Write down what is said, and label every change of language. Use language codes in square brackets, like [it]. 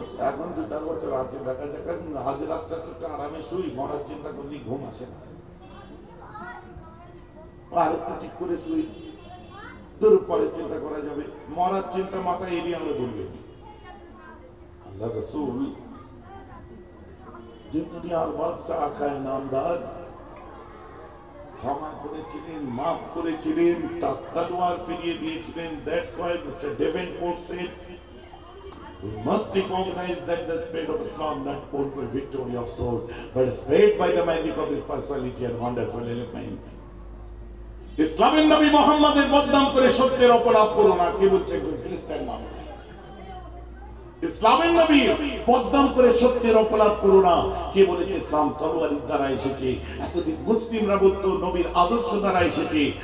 [bn] এখন 2-4 বছর আছে, দেখা যাক, আজ রাতটা একটু আরামে শুই, মরার চিন্তা করলে ঘুম আসে না, আর একটু ঠিক করে শুই, তোর পরে চিন্তা করা যাবে। মরার চিন্তা মাথায় এড়িয়ে আমরা বলবে। আল্লাহ রাসূল যে দুনিয়ার বাদশা আখায় নামদার, ক্ষমা করেছিলেন, মাফ করেছিলেন, তার তলোয়ার ফিরিয়ে দিয়েছিলেন। [en] That's why Mr. Davenport said, we must recognize that the spirit of Islam not fought by victory of swords, but spread by the magic of his personality and wonderful eloquence. [bn] ইসলামের নবী মুহাম্মদের বদনাম করে সত্যের অপরাধ করো না। কে বলছে? একজন খ্রিস্টান মানুষ। ইসলামের নবী বদনাম করে সত্যের অপরাধ করো না। কে বলেছে? ইসলাম তলোয়ারের দ্বারা এসেছে। এতদিন মুসলিমরা বলতো নবীর আদর্শ দ্বারা এসেছে।